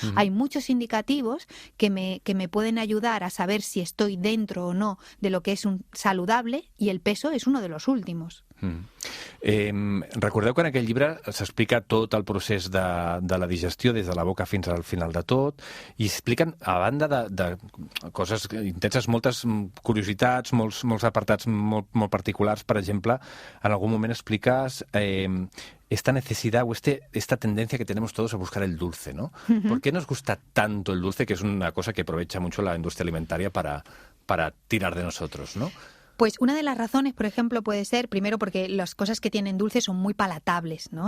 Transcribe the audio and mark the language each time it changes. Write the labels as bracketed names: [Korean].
[Spanish] Hay muchos indicativos que me pueden ayudar a saber si estoy dentro o no de lo que es un saludable, i el peso és uno de los últimos. [Catalan] Recordeu que en aquell llibre s'explica tot el procés de la digestió des de la boca fins al final de tot, i expliquen, a banda de coses intenses, moltes curiositats, molts apartats molt particulars. Per exemple, en algun moment expliques [Spanish] esta necesidad o esta tendencia que tenemos todos a buscar el dulce, ¿no? ¿Por qué nos gusta tanto el dulce, que es una cosa que aprovecha mucho la industria alimentaria para tirar de nosotros, ¿no? Pues una de las razones, por ejemplo, puede ser, primero, porque las cosas que tienen dulce son muy palatables, ¿no?